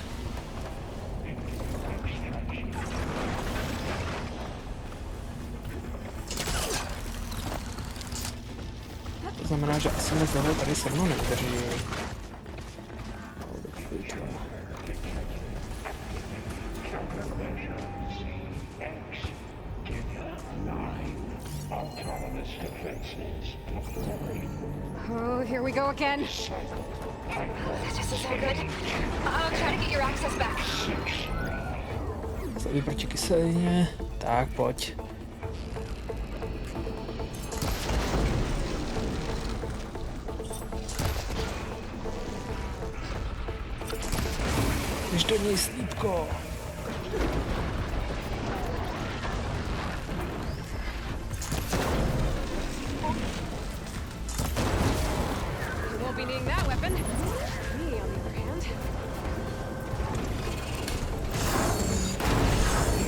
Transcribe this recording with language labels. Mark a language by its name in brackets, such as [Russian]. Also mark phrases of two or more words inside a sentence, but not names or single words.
[Czech] To znamená, že asi moc dlouho tady se mnou nevydrží. [English] Oh, here we go again. This is so good. I'll try to get your access back. [Czech] Slabý proti kyselině. Tak, pojď. Běž do něj, slípko. [English] Won't be needing that weapon. Me, on the other hand.